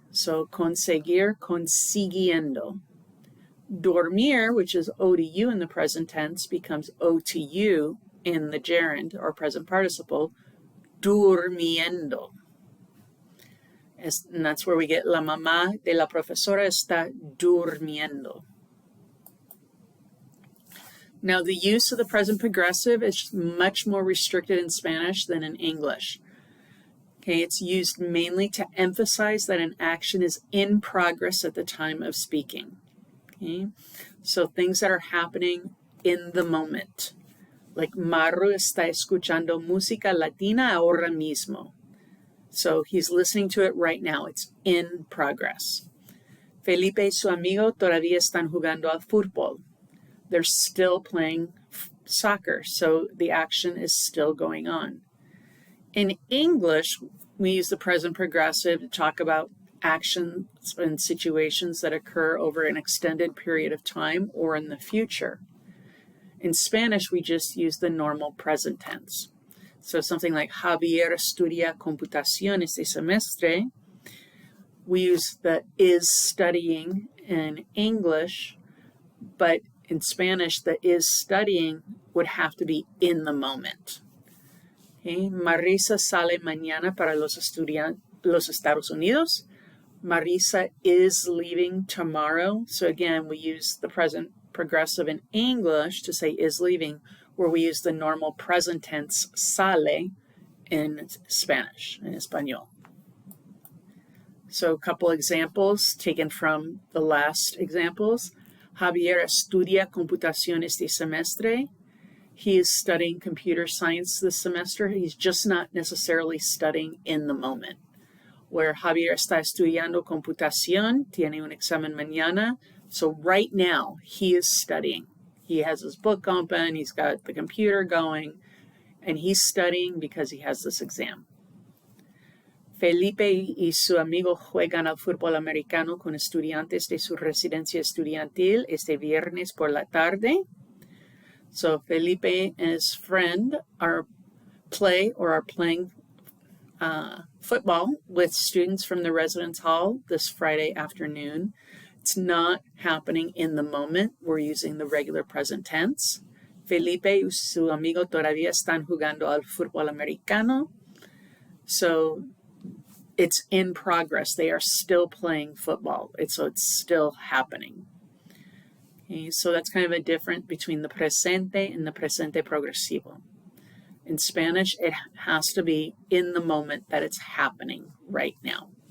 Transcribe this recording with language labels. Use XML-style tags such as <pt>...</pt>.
<es>So conseguir, consiguiendo.</es> <en>Dormir, which is O to U in the present tense, becomes O to U in the gerund or present participle, durmiendo. And that's where we get</en> <es>la mamá de la profesora está durmiendo.</es> <en>Now, the use of the present progressive is much more restricted in Spanish than in English. Okay, it's used mainly to emphasize that an action is in progress at the time of speaking. Okay, so things that are happening in the moment. Like</en> <es>Maru está escuchando música latina ahora mismo.</es> <en>So he's listening to it right now. It's in progress.</en> <es>Felipe y su amigo todavía están jugando al fútbol.</es> <en>They're still playing soccer, so the action is still going on. In English, we use the present progressive to talk about actions and situations that occur over an extended period of time or in the future. In Spanish, we just use the normal present tense. So something like</en> <es>Javier estudia computación este semestre,</es> <en>we use the is studying in English, but in Spanish, the is studying would have to be in the moment. Okay.</en> <es>Marisa sale mañana para los Estados Unidos.</es> <en>Marisa is leaving tomorrow. So again, we use the present progressive in English to say is leaving, where we use the normal present tense sale in Spanish, in Español. So a couple examples taken from the last examples.</en> <es>Javier estudia computación este semestre.</es> <en>He is studying computer science this semester. He's just not necessarily studying in the moment.</en> <es>Where Javier está estudiando computación, tiene un examen mañana.</es> <en>So right now, he is studying. He has his book open, he's got the computer going, and he's studying because he has this exam.</en> <es>Felipe y su amigo juegan al fútbol americano con estudiantes de su residencia estudiantil este viernes por la tarde.</es> <en>So Felipe and his friend are playing football with students from the residence hall this Friday afternoon. It's not happening in the moment. We're using the regular present tense.</en> <es>Felipe y su amigo todavía están jugando al fútbol americano.</es> <en>So it's in progress. They are still playing football. So it's still happening. Okay, so that's kind of a difference between the presente and the presente progresivo. In Spanish, it has to be in the moment that it's happening right now.</en>